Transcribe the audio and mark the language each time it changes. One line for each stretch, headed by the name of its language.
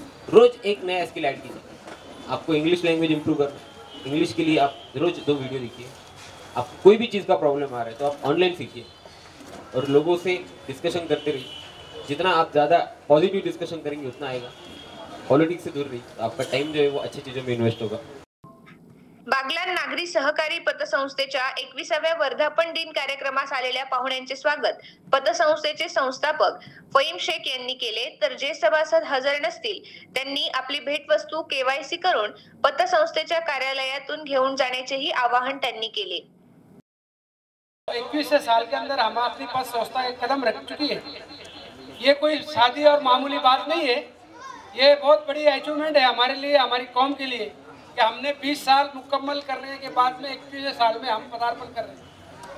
Hindi: रोज एक नया skill add कीजिए. आपको इंग्लिश लैंग्वेज इंप्रूव करना, इंग्लिश के लिए आप रोज 2 वीडियो देखिए. आप कोई भी चीज़ का प्रॉब्लम आ रहा है तो आप ऑनलाइन सीखिए और लोगों से डिस्कशन करते रहिए. जितना आप ज़्यादा पॉजिटिव डिस्कशन करेंगे उतना आएगा. पॉलिटिक्स से दूर रहिए, आपका टाइम जो है वो अच्छी चीज़ों में इन्वेस्ट होगा.
Marathi: बागलाण नागरी सहकारी पतसंस्थेच्या 21व्या वर्धापन दिन कार्यक्रमास आलेल्या पाहुण्यांचे स्वागत पतसंस्थेचे संस्थापक फहीम शेख यांनी केले. तर जे सभासद हजर नसतील त्यांनी आपली भेटवस्तू KYC करून पतसंस्थेच्या कार्यालयातून घेऊन जाण्याचेही आवाहन त्यांनी केले.
Hindi: 21 साल के अंदर हम अपनी पतसंस्था एक कदम रख चुकी है. ये कोई सादी और मामूली बात नहीं है. ये बहुत बड़ी अचीवमेंट है हमारे लिए, हमारी कौम के लिए, कि हमने 20 साल मुकम्मल करने के बाद में 21वें साल में हम पदार्पण कर रहे हैं.